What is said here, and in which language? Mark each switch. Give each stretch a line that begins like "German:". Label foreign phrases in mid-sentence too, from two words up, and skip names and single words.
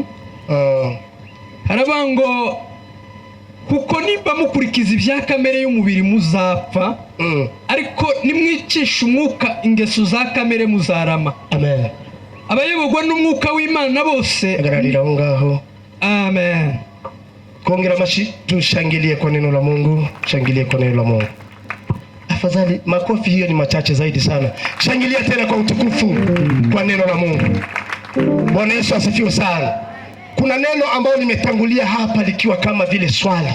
Kinyarwanda: Haravuga ngo kuko niba mukurikiza ibya kamere y'umubiri muzapfa, ariko nimwicisha umwuka ingeso za kamere muzarama. Amen. Abayoborwa n'umwuka w'Imana bose agararira aho ngaho. Amen. Kongera amashi
Swahili: tushangilie kwa neno la Mungu. Shangilie kwa neno la Mungu. Afadhali makofi hiyo ni machache zaidi sana. Shangilia tena kwa utukufu kwa neno la Mungu. Bwana Yesu asifiwe sana. Kuna neno ambalo limetangulia hapa likiwa kama vile swali.